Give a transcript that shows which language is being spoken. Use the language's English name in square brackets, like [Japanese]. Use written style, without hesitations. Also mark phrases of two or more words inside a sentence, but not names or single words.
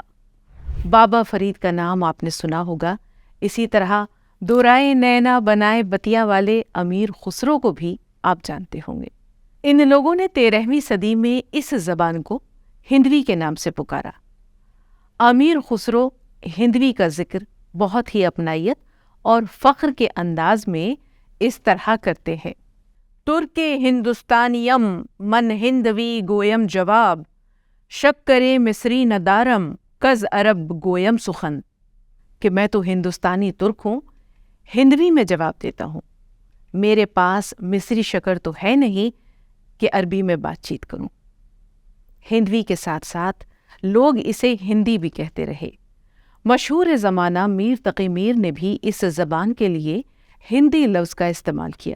[Urdu] بابا فرید کا نام آپ نے سنا ہوگا، اسی طرح دورائے نینا بنائے بتیا والے امیر خسرو کو بھی آپ جانتے ہوں گے۔ ان لوگوں نے 13ویں صدی میں اس زبان کو ہندوی کے نام سے پکارا۔ امیر خسرو ہندوی کا ذکر بہت ہی اپنائیت اور فخر کے انداز میں اس طرح کرتے ہیں: [Persian] ترک ہندوستانیم من ہندوی گویم جواب، شکرے مصری ندارم کز عرب گویم سخن، [Urdu] کہ میں تو ہندوستانی ترک ہوں، ہندوی میں جواب دیتا ہوں، میرے پاس مصری شکر تو ہے نہیں کہ عربی میں بات چیت کروں۔ ہندوی کے ساتھ ساتھ لوگ اسے ہندی بھی کہتے رہے۔ مشہور زمانہ میر تقی میر نے بھی اس زبان کے لیے ہندی لفظ کا استعمال کیا۔